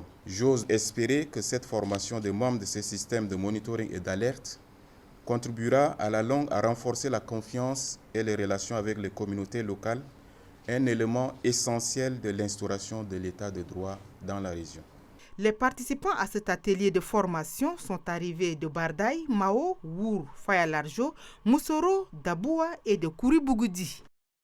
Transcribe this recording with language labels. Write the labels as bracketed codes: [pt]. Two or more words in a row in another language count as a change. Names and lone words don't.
[fr] J'ose espérer que cette formation des membres de ce système de monitoring et d'alerte contribuera à la longue à renforcer la confiance et les relations avec les communautés locales, un élément essentiel de l'instauration de l'état de droit dans la région. Les participants à cet atelier de formation sont arrivés de Bardaï, Mao, Wour, Fayalarjo, Moussoro, Daboua et de Kouribougoudi.